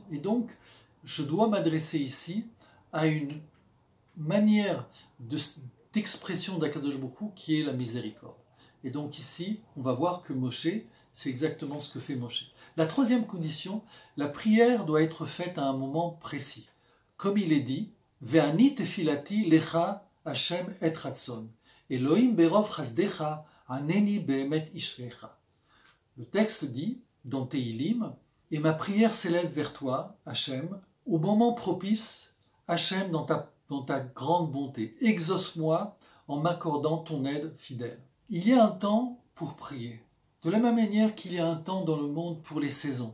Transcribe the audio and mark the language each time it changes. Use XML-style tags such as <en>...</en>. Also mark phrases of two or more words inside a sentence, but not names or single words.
<fr>Et donc, je dois m'adresser ici à une manière d'expression d'</fr> <he>הקדוש ברוך הוא</he> <fr>qui est la miséricorde. Et donc ici, on va voir que Moshe, c'est exactement ce que fait Moshe. La troisième condition, la prière doit être faite à un moment précis. Comme il est dit,</fr> <he>ואני תפילתי לך השם עת רצון. אלהים ברב חסדך ענני באמת ישעך.</he> <fr>Le texte dit, dans Tehilim, et ma prière s'élève vers toi, Hashem, au moment propice, Hashem, dans ta grande bonté. Exauce-moi en m'accordant ton aide fidèle. Il y a un temps pour prier. De la même manière qu'il y a un temps dans le monde pour les saisons.</fr>